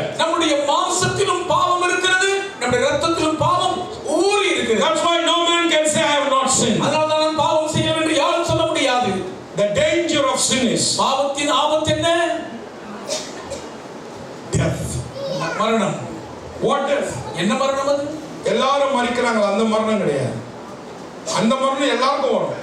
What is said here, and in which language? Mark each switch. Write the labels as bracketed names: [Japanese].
[Tamil] நம்முடைய மாம்சத்திலும் பாவம் இருக்கிறது, நம்முடைய ரத்தத்திலும் பாவம் ஊறி இருக்கிறது. [English] That's why no man can say I have not sinned. [Tamil] அதனால தான் பாவம் செய்யவில்லை என்று யாரும் சொல்ல முடியாது. [English] The danger of sin is [Tamil] பாவத்தின் ஆபத்து என்ன? [English] death. [Tamil] மரணம். [English] What death? [Tamil] என்ன மரணம் அது? எல்லாரும் மரிக்கிறாங்க, அந்த மரணம் கிடையாது. அந்த மரணம் எல்லாருக்கும் வரும்.